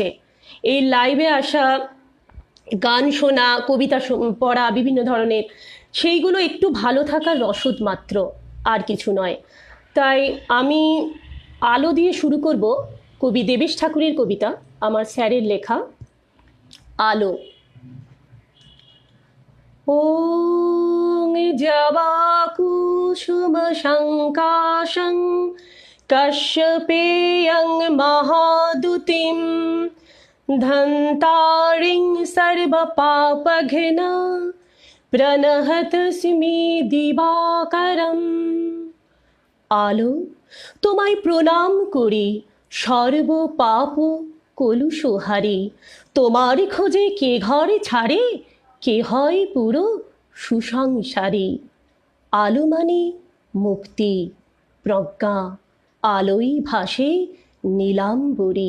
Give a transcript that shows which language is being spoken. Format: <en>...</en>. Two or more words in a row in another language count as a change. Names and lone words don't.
<bn>এই লাইভে আসা, গান শোনা, কবিতা পড়া বিভিন্ন ধরনের, সেইগুলো একটু ভালো থাকার রসদ মাত্র, আর কিছু নয়। তাই আমি আলো দিয়ে শুরু করব কবি দেবেশ ঠাকুরের কবিতা, আমার স্যারের লেখা আলো।</bn> <sa>ॐ जवाकुसुमशङ्काशं कश्यपेयं महादुतिं धन्तारिं सर्वपापघ्ना प्रणहतस्मि दिवाकरम्।</sa> <bn>আলো, তোমায় প্রণাম করি সর্ব পাপ কলুষহারি। তোমার খোঁজে কে ঘর ছাড়ে, কে হয় পুরো সুসংসারী। আলো মানে মুক্তি, প্রজ্ঞা, আলোই ভাসে নীলাম্বরী।</bn>